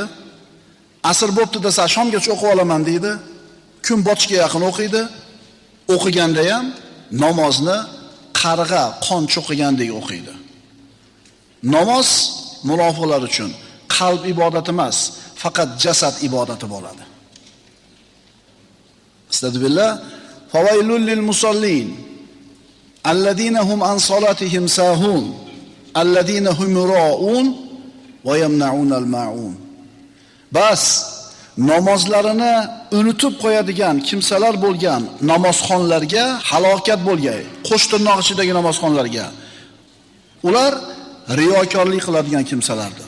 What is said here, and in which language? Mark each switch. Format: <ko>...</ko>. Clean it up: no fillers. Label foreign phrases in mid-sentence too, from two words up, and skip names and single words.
<uz>Asr bo'pti desa shomgacha o'qib olaman deydi. Kun botishga yaqin o'qiydi. O'qiganda ham namozni qarg'a qon cho'qigandek o'qiydi. Namoz munofiqlar uchun qalb ibodati emas, faqat jasad ibodati bo'ladi.</uz> <ar>أستغفر الله. فويل للمصلين الذين هم عن صلاتهم ساهون الذين هم يراءون ويمنعون الماعون.</ar> <uz>Bas namozlarini unutib qo'yadigan kimsalar bo'lgan namozxonlarga halokat bo'lgay. Qo'sh tirnoq ichidagi namozxonlarga. Ular riyokorlik qiladigan kimsalardir.</uz>